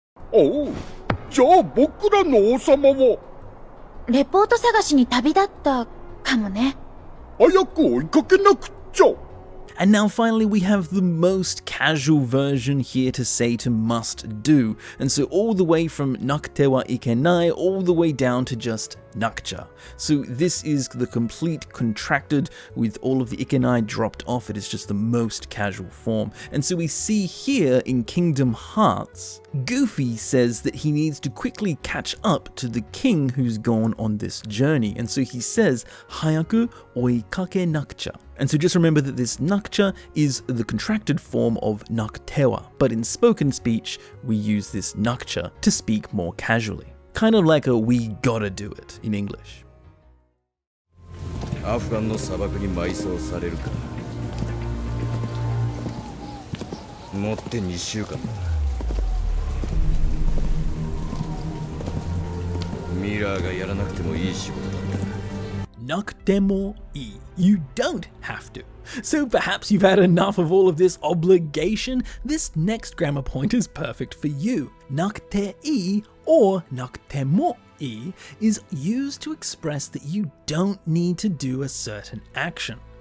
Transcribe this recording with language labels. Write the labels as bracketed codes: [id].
[ja] おう、じゃあ僕らの王様はレポート探しに旅立ったかもね。早く追いかけなくっちゃ。 [en] And now finally we have the most casual version here to say to must do, and so all the way from naktewa ikenai all the way down to just nakcha. So this is the complete contracted with all of the ikenai dropped off. It is just the most casual form. And so we see here in Kingdom Hearts, Goofy says that he needs to quickly catch up to the king who's gone on this journey, and so he says [ja] hayaku oikake nakcha. [en] And so just remember that this nakcha is the contracted form of naktewa, but in spoken speech we use this nakcha to speak more casually. Kind of like a we gotta do it in English. [ja] アフガンの砂漠に埋葬されるか。もって2週間だ。ミラーがやらなくてもいい仕事だった。 [en] Nakutemo ii. You don't have to. So perhaps you've had enough of all of this obligation. This next grammar point is perfect for you. Nakute-ii or nakutemo-ii is used to express that you don't need to do a certain action.